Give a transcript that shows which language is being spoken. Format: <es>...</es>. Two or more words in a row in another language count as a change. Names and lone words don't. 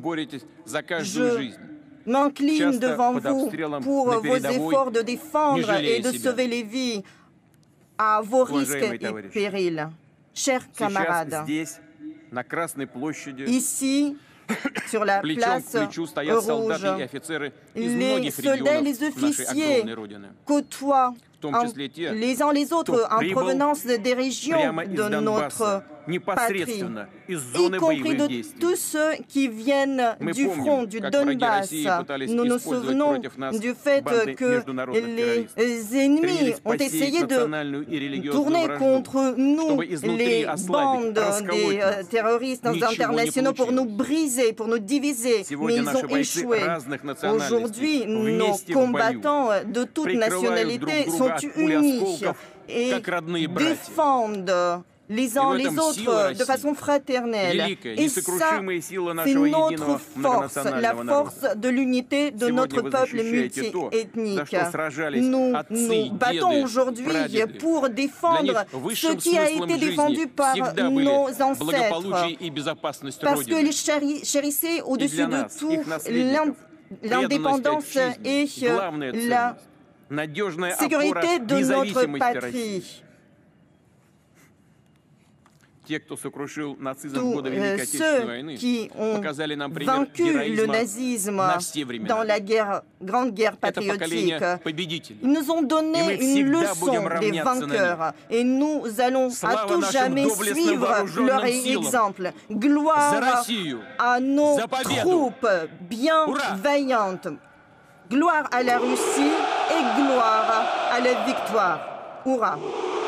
<fr>Je m'incline devant vous pour vos efforts de défendre et de sauver les vies à vos risques et périls. Chers camarades, ici, sur la</fr> <ru>Плечом</ru> <fr>place</fr> <ru>к плечу стоят солдаты и</ru> <fr>rouge.</fr> <ru>офицеры из</ru> <fr>Les</fr> <ru>многих</ru> <fr>soldats et les</fr> <ru>регионов нашей</ru> <fr>officiers</fr> <ru>огромной Родины.</ru> <fr>côtoient</fr> <ru>В том числе те,</ru> <fr>les uns les autres en</fr> <ru>прибыл</ru> <fr>provenance des régions</fr> <ru>прямо из</ru> <fr>de notre</fr> <ru>Донбасса,</ru> <fr>patrie,</fr> <ru>непосредственно из</ru> <fr>y</fr> <ru>зоны</ru> <fr>compris</fr> <ru>боевых</ru> <fr>de</fr> <ru>действий.</ru> <fr>tous ceux qui viennent</fr> <ru>Мы</ru> <fr>du</fr> <ru>помним,</ru> <fr>front du</fr> <ru>как враги</ru> <fr>Donbass.</fr> <ru>России пытались</ru> <fr>Nous nous</fr> <ru>использовать</ru> <fr>souvenons</fr> <ru>против нас</ru> <fr>du fait</fr> <ru>банды</ru> <fr>que</fr> <ru>международных террористов.</ru> <fr>les ennemis</fr> <ru>Стремились</ru> <fr>ont</fr> <ru>посеять</ru> <fr>essayé de</fr> <ru>национальную и религиозную</ru> <fr>tourner</fr> <ru>вражду,</ru> <fr>contre nous</fr> <ru>чтобы изнутри</ru> <fr>les</fr> <ru>ослабить,</ru> <fr>bandes</fr> <ru>расколоть</ru> <fr>des</fr> <ru>нас.</ru> <fr>terroristes</fr> <ru>Ничего не</ru> <fr>internationaux pour nous</fr> <ru>получилось.</ru> <fr>briser, pour nous diviser. Mais</fr> <ru>Сегодня</ru> <fr>ils</fr> <ru>наши</ru> <fr>ont</fr> <ru>бойцы</ru> <fr>échoué.</fr> <ru>разных национальностей</ru> <fr>Aujourd'hui, nos</fr> <ru>вместе в бою</ru> <fr>combattants de toutes</fr> <ru>прикрывают друг</ru> <fr>nationalités</fr> <ru>друга</ru> <fr>sont</fr> <ru>от пуль</ru> <fr>unis</fr> <ru>осколков,</ru> <fr>et</fr> <ru>как родные братья.</ru> <fr>défendent les uns</fr> <ru>в</ru> <fr>les</fr> <ru>этом</ru> <fr>autres</fr> <ru>сила</ru> <fr>de</fr> <ru>России.</ru> <fr>façon fraternelle.</fr> <ru>Великая,</ru> <fr>Et ça,</fr> <ru>несокрушимая сила</ru> <fr>c'est</fr> <ru>нашего</ru> <fr>notre</fr> <ru>единого</ru> <fr>force, la</fr> <ru>многонационального</ru> <fr>force</fr> <ru>народа.</ru> <fr>de l'unité de</fr> <ru>Сегодня</ru> <fr>notre</fr> <ru>вы</ru> <fr>peuple</fr> <ru>защищаете то, за</ru> <fr>multiethnique.</fr> <ru>что сражались</ru> <fr>Nous</fr> <ru>отцы,</ru> <fr>nous battons</fr> <ru>деды,</ru> <fr>aujourd'hui</fr> <ru>прадеды.</ru> <fr>pour</fr> <ru>Для</ru> <fr>défendre</fr> <ru>них</ru> <fr>ce</fr> <ru>высшим</ru> <fr>qui a</fr> <ru>смыслом</ru> <fr>été défendu</fr> <ru>жизни</ru> <fr>par</fr> <ru>всегда были</ru> <fr>nos</fr> <ru>благополучие</ru> <fr>ancêtres.</fr> <ru>и безопасность</ru> <fr>Parce que</fr> <ru>Родины.</ru> <fr>les chérissaient au-dessus</fr> <ru>для</ru> <fr>de</fr> <ru>нас,</ru> <fr>tout</fr> <ru>их наследников,</ru> <fr>l'indépendance</fr> <ru>преданность</ru> <fr>et</fr> <ru>отчизне, главная</ru> <fr>la</fr> <ru>ценность, надежная</ru> <fr>sécurité</fr> <ru>опора</ru> <fr>de notre</fr> <ru>независимости России.</ru> <fr>patrie.</fr> <ru>Те, кто сокрушил нацизм в</ru> <fr>Tous</fr> <ru>годы Великой Отечественной войны,</ru> <fr>qui ont</fr> <ru>показали нам пример</ru> <fr>vaincu le</fr> <ru>героизма</ru> <fr>nazisme</fr> <ru>на все времена.</ru> <fr>dans la grande guerre</fr> <ru>Это</ru> <fr>patriotique.</fr> <ru>поколение победителей.</ru> <fr>Ils nous ont</fr> <ru>И мы</ru> <fr>donné une</fr> <ru>всегда будем</ru> <fr>leçon des</fr> <ru>равняться на них.</ru> <fr>vainqueurs et nous allons à</fr> <ru>Слава</ru> <fr>tout</fr> <ru>нашим</ru> <fr>jamais</fr> <ru>доблестным</ru> <fr>suivre</fr> <ru>вооруженным</ru> <fr>leur</fr> <ru>силам.</ru> <fr>exemple.</fr> <ru>За</ru> <fr>Gloire</fr> <ru>Россию!</ru> <fr>à nos</fr> <ru>За победу!</ru> <fr>troupes bien</fr> <ru>Ура!</ru> <fr>vaillantes. Gloire à la Russie et gloire à la victoire. Hurrah!</fr>